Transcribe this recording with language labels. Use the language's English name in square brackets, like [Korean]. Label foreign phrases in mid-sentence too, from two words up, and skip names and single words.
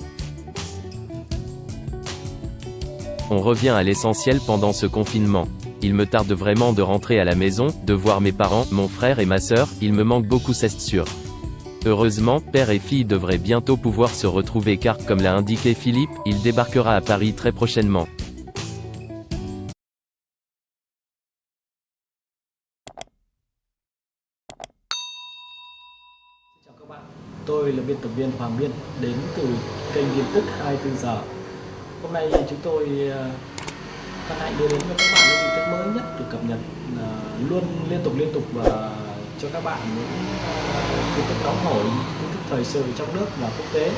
[French] On revient à l'essentiel pendant ce confinement. Il me tarde vraiment de rentrer à la maison, de voir mes parents, mon frère et ma sœur, il me manque beaucoup, c'est sûr. Heureusement, père et fille devraient bientôt pouvoir se retrouver car, comme l'a indiqué Philippe, il débarquera à Paris très prochainement. [Vietnamese] Chào các bạn, tôi là biên tập viên Hoàng Biên đến từ kênh tin tức 24 giờ. Hôm nay chúng tôi hân hạnh đưa đến cho các bạn những tin tức mới nhất được cập nhật luôn liên tục và cho các bạn những tin tức nóng hổi, tin tức thời sự trong nước và quốc tế.